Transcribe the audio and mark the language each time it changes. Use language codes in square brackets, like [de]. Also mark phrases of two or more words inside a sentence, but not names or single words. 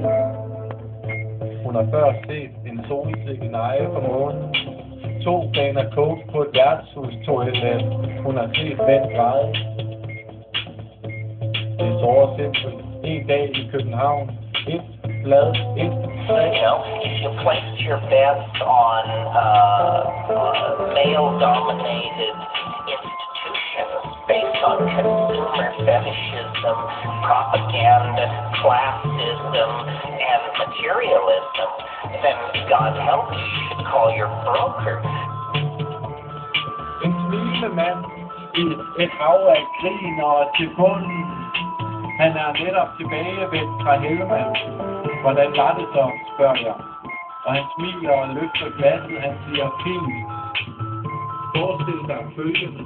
[da] Hun har før set en solsikke neje på månen, 2 baner coke på et værtshustoilet. Hun har set vand græde. Det er så simpelt. En dag i København. Et blad, et træ. [en] If you place your bets on male-dominated institutions based on consumer fetishism, propaganda, classism, and materialism, then God help you should call your broker. [da] En smilende mand i et hav af grin og til bunden. Han er netop tilbagevendt fra Helmand. Hvordan var det så, spørger jeg. Og han smiler og løfter glasset. Han siger, fint. Forestil dig følgende.